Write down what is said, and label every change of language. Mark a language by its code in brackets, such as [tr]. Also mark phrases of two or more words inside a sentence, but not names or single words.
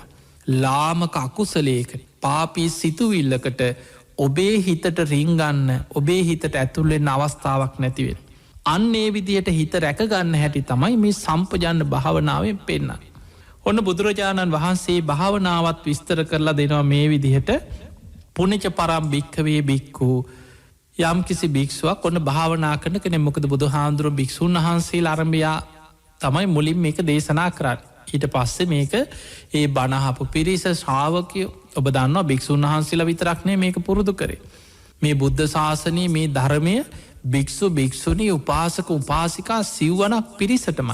[si] ලාමක අකුසලේක පාපී සිතුවිල්ලකට ඔබේ හිතට රිංගන්න ඔබේ හිතට ඇතුල්ලෙන් අවස්ථාවක් නැතිවෙන. අන්නේ විදිහට හිත රැකගන්න හැටි තමයි මේ සම්පජන්න භාවනාවෙන් පෙන්න්න. ඔන්න බුදුරජාණන් වහන්සේ භාවනාවත් විස්තර කරලා දෙනවා මේ විදිහට [pi] පුනච පරම් භික්කවේ බික්කු [si] යම් කිසි භික්ෂුවක් ඔන්න භාවනා කරන කෙනෙ මොකද බුදු හාමුදුරුව භික්‍ෂූන් වහන්සේ අරභයා තමයි මුලින් මේක දේශනා කරන්න. ඊට පස්සේ මේක ඒ බණහපු පිරිස ශාවකය ඔබ දන්නවා භික්‍ෂූන් වහන්සේලා විතරක්නේ මේක පුරුදු කරේ. මේ බුද්ධ ශාසනයේ මේ ධර්මය භික්‍ෂු භික්‍ෂුණී උපාසක උපාසිකා සිව්වනක් පිරිසටමයි.